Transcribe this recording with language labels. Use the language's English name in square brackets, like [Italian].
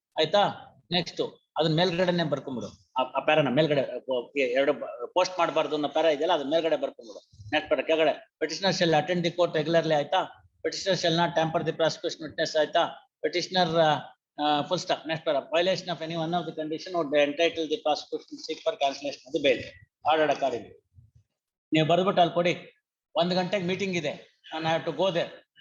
[Kannada] Aita, next ಅದನ್ನ ಮೇಲ್ಗಡೆನೆ ಬರ್ಕೊಂಡ್ಬಿಡು. ಆ ಪ್ಯಾರನ ಮೇಲ್ಗಡೆ ಎರಡು ಪೋಸ್ಟ್ ಮಾಡಬಾರ್ದು ಅನ್ನೋ ಪ್ಯಾರ ಇದೆಯಲ್ಲ, ಅದನ್ನ ಮೇಲ್ಗಡೆ ಬರ್ಕೊಂಡ್ಬಿಡು. ನೆಕ್ಸ್ಟ್ ಪ್ಯಾರ ಕೆಳಗಡೆ, [English] petitioner shall attend the court regularly. ಆಯ್ತಾ? petitioner shall not tamper the prosecution witness. ಆಯ್ತಾ? petitioner full stop. next para, violation of any one of the condition would entitle the prosecution to seek for cancellation of the bail. [Kannada] Order according ನೀವು ಬರ್ಬಿಟ್ಟು ಅಲ್ಲಿ ಕೊಡಿ. 1 ಗಂಟೆಗೆ meeting ಇದೆ, ನಾನು [English] Have to go there.